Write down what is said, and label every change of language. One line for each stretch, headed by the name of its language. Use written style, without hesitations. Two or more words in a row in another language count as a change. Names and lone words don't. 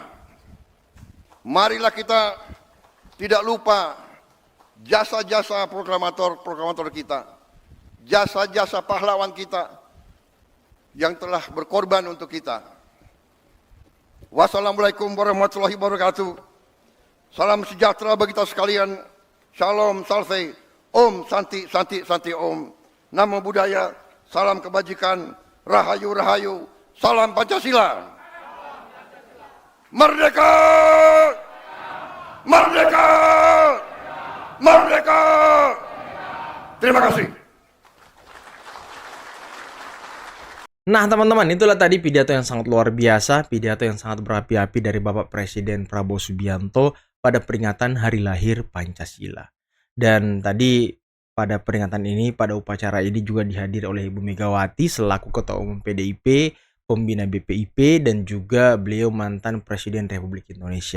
Indonesian: Marilah kita tidak lupa jasa-jasa proklamator kita. Jasa-jasa pahlawan kita yang telah berkorban untuk kita.
Arabic: والسلام عليكم ورحمة الله وبركاته.
Indonesian: Salam sejahtera bagi kita sekalian. Shalom,
Sanskrit: salve, ॐ, शान्ति, शान्ति, शान्ति, ॐ.
Pali: Namo Buddhaya,
Indonesian: salam kebajikan, rahayu, rahayu, salam Pancasila. Merdeka! Merdeka! Merdeka! Terima kasih. Nah teman-teman, itulah tadi pidato yang sangat luar biasa, pidato yang sangat berapi-api dari Bapak Presiden Prabowo Subianto pada peringatan Hari Lahir Pancasila. Dan tadi pada peringatan ini, pada upacara ini juga dihadiri oleh Ibu Megawati selaku Ketua Umum PDIP, Pembina BPIP, dan juga beliau mantan Presiden Republik Indonesia.